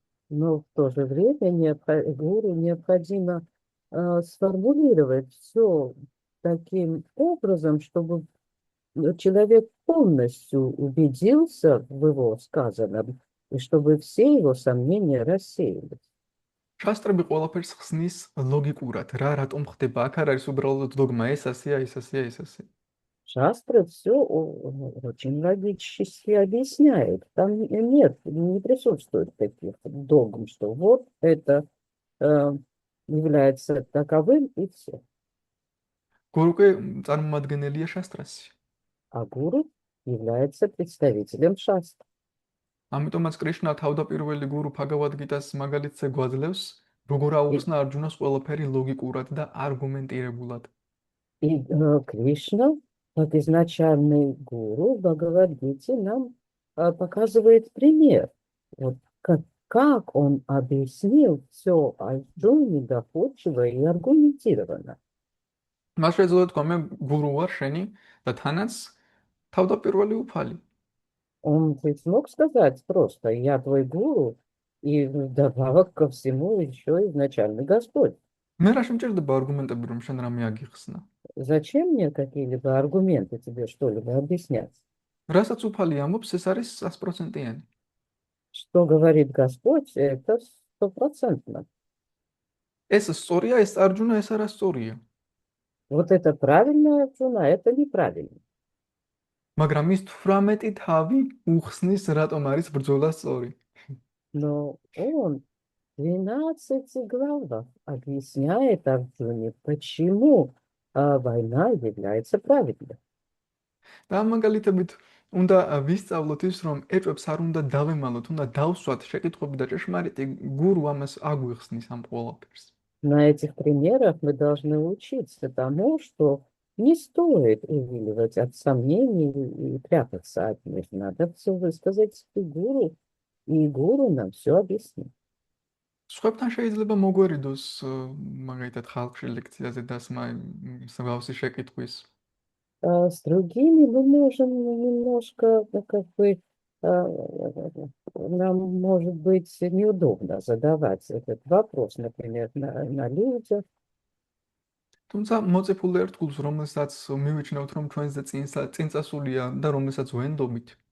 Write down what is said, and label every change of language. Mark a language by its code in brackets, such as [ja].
[ru] Но в то же время гуру необходимо сформулировать все таким образом, чтобы человек полностью убедился в его сказанном, и чтобы все его сомнения рассеялись. [ka] შასტრები ყველაფერს ხსნის ლოგიკურად, რატომ ხდება, აქ არ არის უბრალოდ დოგმა, ეს ასეა, ეს ასეა, ეს ასეა. [ru] Шастра все очень логически объясняет. Там не присутствует таких догм, что вот это является таковым и все. [ka] გურუ კი წარმომადგენელია შასტრასი. [ru] А гуру является представителем шастр. [ka] ამიტომაც კრიშნა თავდაპირველი გურუ ბჰაგავად-გიტას მაგალითზე გვაძლევს, როგორ აუხსნა არჯუნას ყველაფერი ლოგიკურად და არგუმენტირებულად. [ru] И Кришна, как изначальный гуру в Бхагавад-гите, нам показывает пример, вот как он объяснил все Арджуне доходчиво и аргументированно. [ka] მას შეძლო თქვა მე გურუ ვარ შენი და თანაც თავდაპირველი უფალი. [ru] Он ведь смог сказать просто: «Я твой гуру, и вдобавок ко всему еще изначальный Господь». [ka] მე რა შემჭირდება არგუმენტები რომ შენ რამე აგიხსნა? [ru] Зачем мне какие-либо аргументы тебе что-либо объяснять? [ka] რასაც უფალი ამბობს, ეს არის 100%-იანი. [ru] Что говорит Господь, это стопроцентно. [ka] ეს სწორია, ეს არჯუნა, ეს არა სწორია. [ru] Вот это правильно, Арджуна, это неправильно. [ka] მაგრამ ის 18 თავი უხსნის, რატომ არის ბრძოლა სწორი. [ru] Но он в 12 главах объясняет Арджуне, почему война является правильной. [ka] და ამ მაგალითებით უნდა ვისწავლოთ ის, რომ ეჭვებს არ უნდა დავემალოთ, უნდა დავსვათ შეკითხვები და ჭეშმარიტი გურუ ამას აგვიხსნის ამ ყველაფერს. [ru] На этих примерах мы должны учиться тому, что не стоит увиливать от сомнений и прятаться от них. Надо все высказать и гуру нам все объяснит. [ka] სხვებთან შეიძლება მოგვერიდოს მაგალითად ხალხში ლექციაზე დასმა მსგავსი შეკითხვის. [ru] С другими мы можем немножко, как бы, нам может быть неудобно задавать этот вопрос, например, на людях. [ka] თუმცა მოწიფულ ერთგულს, რომელსაც მივიჩნევთ, რომ ჩვენზე წინწასულია და რომელსაც ვენდობით,